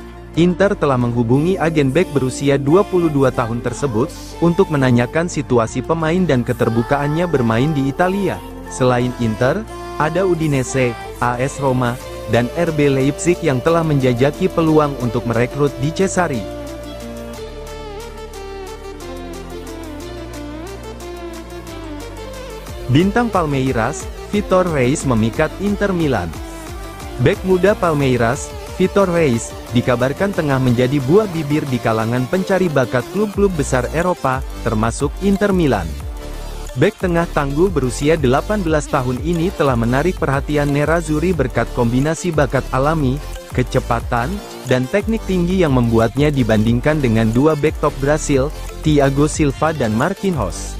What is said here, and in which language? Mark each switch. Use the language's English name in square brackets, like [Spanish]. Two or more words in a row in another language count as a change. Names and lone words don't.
[Indonesian] Inter telah menghubungi agen bek berusia 22 tahun tersebut, untuk menanyakan situasi pemain dan keterbukaannya bermain di Italia. Selain Inter, ada Udinese, AS Roma, dan RB Leipzig yang telah menjajaki peluang untuk merekrut Di Cesare. Bintang Palmeiras, Vitor Reis memikat Inter Milan. Bek muda Palmeiras, Vitor Reis, dikabarkan tengah menjadi buah bibir di kalangan pencari bakat klub-klub besar Eropa, termasuk Inter Milan. Bek tengah tangguh berusia 18 tahun ini telah menarik perhatian Nerazzurri berkat kombinasi bakat alami, kecepatan, dan teknik tinggi yang membuatnya dibandingkan dengan dua bek top Brasil, Thiago Silva dan Marquinhos.